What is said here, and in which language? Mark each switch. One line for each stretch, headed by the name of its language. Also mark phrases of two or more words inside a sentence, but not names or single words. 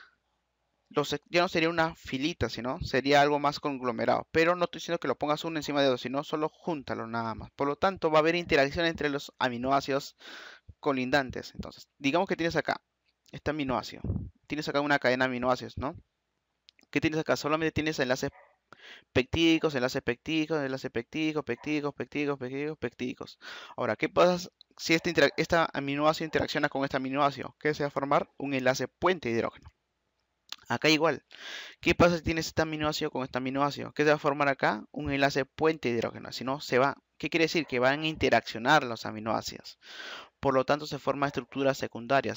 Spanish: Ya no sería una filita, sino sería algo más conglomerado. Pero no estoy diciendo que lo pongas uno encima de otro, sino solo júntalo nada más. Por lo tanto, va a haber interacción entre los aminoácidos colindantes. Entonces, digamos que tienes acá este aminoácido. Tienes acá una cadena de aminoácidos, ¿no? ¿Qué tienes acá? Solamente tienes enlaces peptídicos, enlaces peptídicos, enlaces peptídicos, peptídicos, peptídicos, peptídicos, peptídicos. Ahora, ¿qué pasa si esta aminoácido interacciona con este aminoácido? ¿Qué se va a formar? Un enlace puente de hidrógeno. Acá igual. ¿Qué pasa si tienes este aminoácido con este aminoácido? ¿Qué se va a formar acá? Un enlace puente de hidrógeno. Si no, se va. ¿Qué quiere decir? Que van a interaccionar los aminoácidos. Por lo tanto, se forman estructuras secundarias.